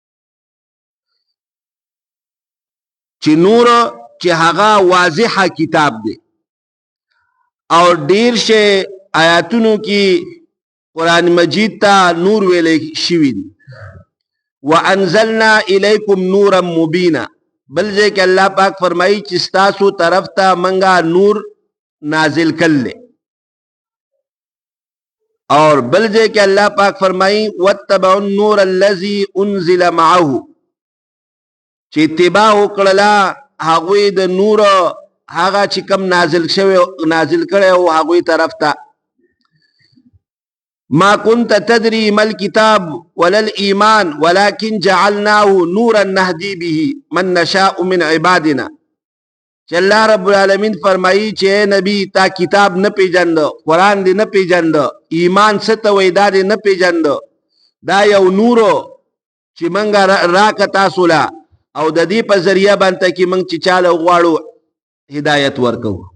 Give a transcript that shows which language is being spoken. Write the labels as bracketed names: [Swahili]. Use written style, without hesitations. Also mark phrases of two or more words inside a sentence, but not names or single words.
[Pashto] چې نور چې هغه واضحه کتاب دی او ډیر شی آیاتونو کې قرآن مجید ته نور ویلې شوی دی. [Arabic] وانزلنا الیکم نورا مبینا، [Pashto] بل ځای کې الله پاک فرمایي چې ستاسو طرف ته منګه نور نازل کړل، اور بل ځای کې الله پاک فرمایي [Arabic] واتبعوا النور الذي انزل معه، [Pashto] چې اتباع وکړه هغه د نور هغه چې کوم نازل کړي او هغه طرف ته. [Arabic] ما كنت تدري ما الكتاب ولا الإيمان ولكن جعلناه نورا نهدي به من نشاء من عبادنا. [Pashto] چې الله [Arabic] رب العالمین [Pashto] فرمایي چې نبی تا کتاب نه پیژند، قرآن دې نه پیژند، ایمان څه ته وایي دا دې نه پیژند، دا یو نور چې منګه راکه تاسو له، او د دې په ذریعه باندې کې منګ چې چاله غواړو هدایت ورکو.